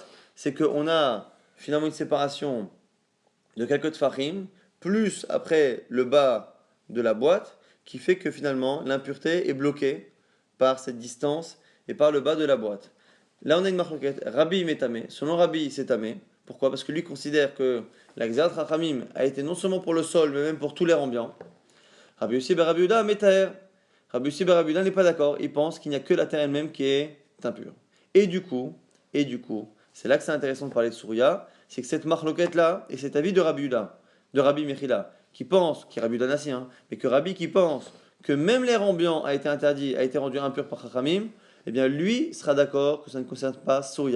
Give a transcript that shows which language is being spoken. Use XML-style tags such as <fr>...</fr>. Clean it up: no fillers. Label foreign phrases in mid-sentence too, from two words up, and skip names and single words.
<fr>C'est qu'on a finalement une séparation de quelques tfachim, plus après le bas de la boîte, qui fait que finalement l'impureté est bloquée par cette distance et par le bas de la boîte. Là on a une marloquette. Rabbi Metame, selon Rabbi c'est tamé. Pourquoi? Parce que lui considère que la</fr> <he>גזרת רחמים</he> <fr>a été non seulement pour le sol, mais même pour tout l'air ambiant. Rabbi Yossi ben Rabbi Yehuda Metaher. Rabbi Yossi ben Rabbi Yehuda n'est pas d'accord. Il pense qu'il n'y a que la terre elle-même qui est impure. Et du coup, c'est là que c'est intéressant de parler de Souria, c'est que cette marloquette là, et cet avis de Rabbi Yehuda, de Rabbi Mechila, qui pense, qui est Rabbi Yehuda Nassi, mais que Rabbi qui pense que même l'air ambiant a été interdit, a été rendu impur par Chachamim, eh bien lui sera d'accord que ça ne concerne pas Souria.</fr>